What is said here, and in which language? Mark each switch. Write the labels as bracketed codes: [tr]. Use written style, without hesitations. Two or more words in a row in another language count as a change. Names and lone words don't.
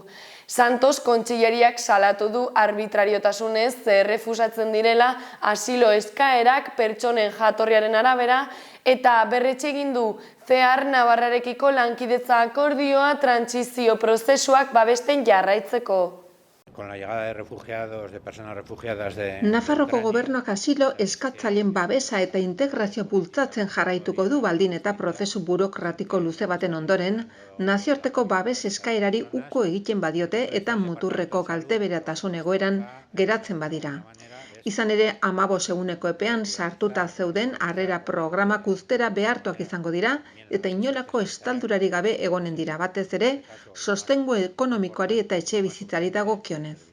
[eu] Santos kontseilariak salatu du arbitrariotasunez errefusatzen direla asilo eskaerak pertsonen jatorriaren arabera eta berretxe egin du CEAR Navarrarekiko lankidetza akordioa trantsizio prozesuak babesten jarraitzeko. [es] Con la llegada de refugiados, de personas refugiadas de [eu] Nafarroko gobernuak asilo eskatzaileen babesa eta integrazio bultzatzen jarraituko du baldin eta prozesu burokratiko luze baten ondoren, nazioarteko babes eskaerari uko egiten badiote eta muturreko kalteberatasun egoeran geratzen badira. Izan ere, 15 eguneko epean sartuta zeuden harrera programak uztera behartuak izango dira eta inolako estaldurari gabe egonen dira, batez ere, sostengu ekonomikoari eta etxebizitzari dagokionez.